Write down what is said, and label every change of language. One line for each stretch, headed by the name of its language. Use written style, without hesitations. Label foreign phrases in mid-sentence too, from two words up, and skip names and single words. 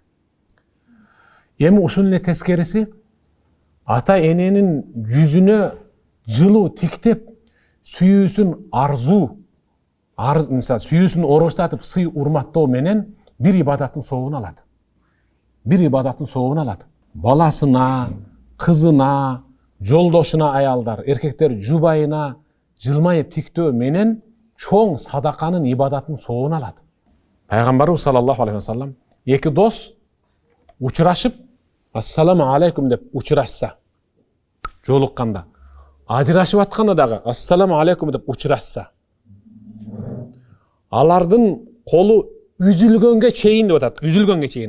Kyrgyz: Эми ушун эле тескериси, ата эненин жүзүнө жылуу тиктеп, сүйүүсүн арзуу, сүйүүсүн оргуштатып сый урматтоо менен бир ибадаттын соогун алат. Баласына, кызына, жолдошуна аялдар, эркектер жубайына жылмайып тиктөө менен чоң садаканын ибадатын соогун алат. Пайгамбарыбыз
Arabic: صلى الله عليه وسلم
Kyrgyz: эки дос учурашып,
Arabic: السلام عليكم
Kyrgyz: деп учурашса, жолукканда, ажырашып атканда дагы
Arabic: السلام عليكم
Kyrgyz: деп учурашса, алардын колу үзүлгөнгө чейин деп атат, үзүлгөнгө чейин.